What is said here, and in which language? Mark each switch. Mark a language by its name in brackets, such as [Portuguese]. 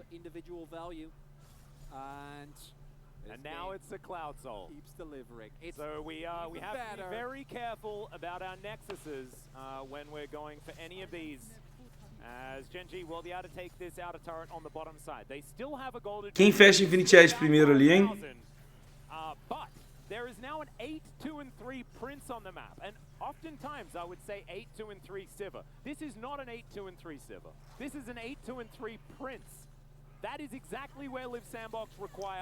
[English] Individual value. And now it's a Cloud Soul. Keeps delivering. So we have to be very careful about our nexuses when we're going for any of these. As Geng will be able to take this outer turret on the bottom side. They still have a golden. [Portuguese] Quem fecha Infinity Edge primeiro ali, hein? [English] But there is now an 8-2-3 Prince on the map, and oftentimes I would say 8-2-3 Sivir. This is not an 8-2-3 Sivir. This is an 8-2-3 Prince. That is exactly where Live Sandbox require.